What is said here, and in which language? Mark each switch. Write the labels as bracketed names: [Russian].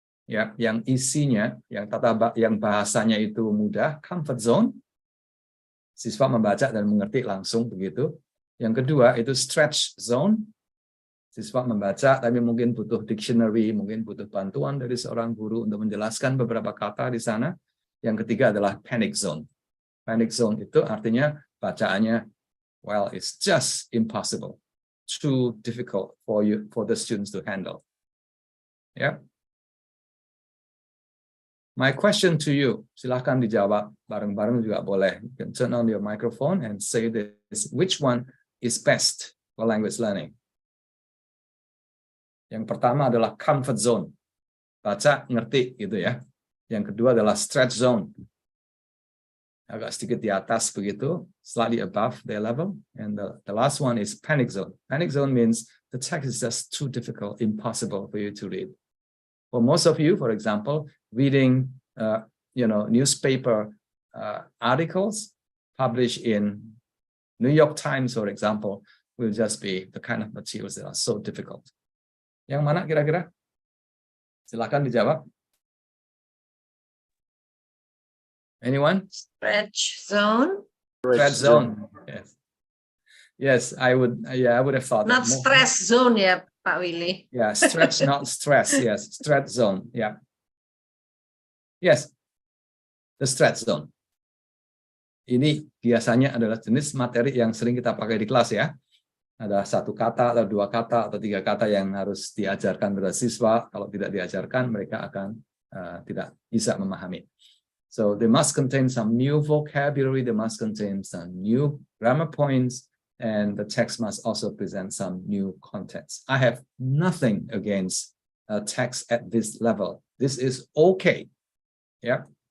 [Indonesian] Ya, yang isinya, yang bahasanya itu mudah, comfort zone. Siswa membaca dan mengerti langsung begitu. Yang kedua itu stretch zone. Siswa membaca tapi mungkin butuh dictionary, mungkin butuh bantuan dari seorang guru untuk menjelaskan beberapa kata di sana. Yang ketiga adalah panic zone. [English] Panic zone itu artinya bacaannya, well, it's just impossible, too difficult for the students to handle. Yeah. [Indonesian] My question to you, silahkan dijawab bareng-bareng juga boleh. [English] You can turn on your microphone and say this. Which one is best for language learning? [Indonesian] Yang pertama adalah comfort zone. Baca, ngerti gitu ya. Yang kedua adalah stretch zone. Agak sedikit di atas begitu, slightly above their level. [English] And the last one is panic zone. Panic zone means the text is just too difficult, impossible for you to read. For most of you, for example, reading, newspaper articles published in New York Times, for example, will just be the kind of materials that are so difficult. [Indonesian] Yang mana kira-kira? Silakan dijawab. [English] Anyone? Stretch zone. Stretch zone. Yes. Yes, I would have thought. Not stress zone, ya, Pak Willy. Yeah, stretch, not stress. Yes, stretch zone. Yeah. Yes, the stretch zone. [Indonesian] Ini biasanya adalah jenis materi yang sering kita pakai di kelas ya. Ada 1 kata atau 2 kata atau 3 kata yang harus diajarkan pada siswa. Kalau tidak diajarkan, mereka akan tidak bisa memahami. [English] So they must contain some new vocabulary. They must contain some new grammar points. And the text must also present some new contents. I have nothing against a text at this level. This is okay. Yeah.